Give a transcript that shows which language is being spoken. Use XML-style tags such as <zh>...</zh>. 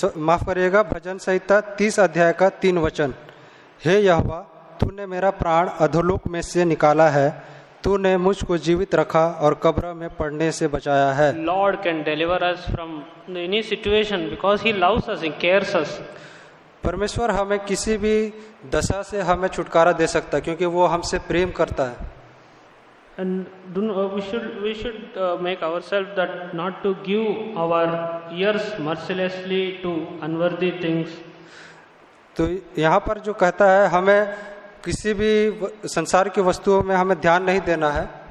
<hi>माफ करिएगा, भजन संहिता 30 अध्याय का 3 वचन, हे यहोवा तूने मेरा प्राण अधोलोक में से निकाला है, तूने मुझको जीवित रखा और कब्र में पड़ने से बचाया है।</hi> <en>Lord can deliver us from any situation because He loves us, He cares us.</en> <hi>परमेश्वर हमें किसी भी दशा से हमें छुटकारा दे सकता है क्योंकि वो हमसे प्रेम करता है।</hi> <en>And we should make ourselves that not to give our ears mercilessly to unworthy things.</en> <hi>तो यहाँ पर जो कहता है हमें किसी भी संसार की वस्तुओं में हमें ध्यान नहीं देना है।</hi>